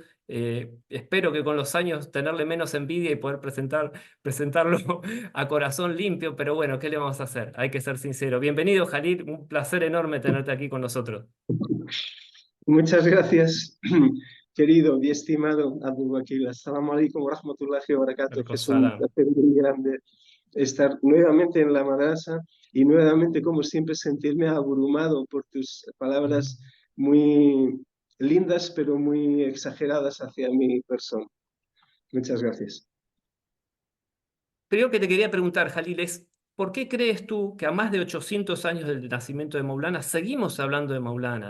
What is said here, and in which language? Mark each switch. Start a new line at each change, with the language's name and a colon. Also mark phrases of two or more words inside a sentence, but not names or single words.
Spanish: Espero que con los años tenerle menos envidia y poder presentarlo a corazón limpio, pero bueno, ¿qué le vamos a hacer? Hay que ser sincero. Bienvenido, Jalil, un placer enorme tenerte aquí con nosotros. Muchas gracias, querido y estimado Abdul Wakil.
Arabic: السلام عليكم ورحمة الله وبركاته.
Spanish: Es un Salam. placer muy grande estar nuevamente en la madrasa y nuevamente, como siempre, sentirme abrumado por tus palabras muy lindas, pero muy exageradas hacia mi persona. Muchas gracias. Creo que te quería preguntar, Jalil, ¿por qué crees tú que a más de 800 años del nacimiento de Maulana seguimos hablando de Maulana?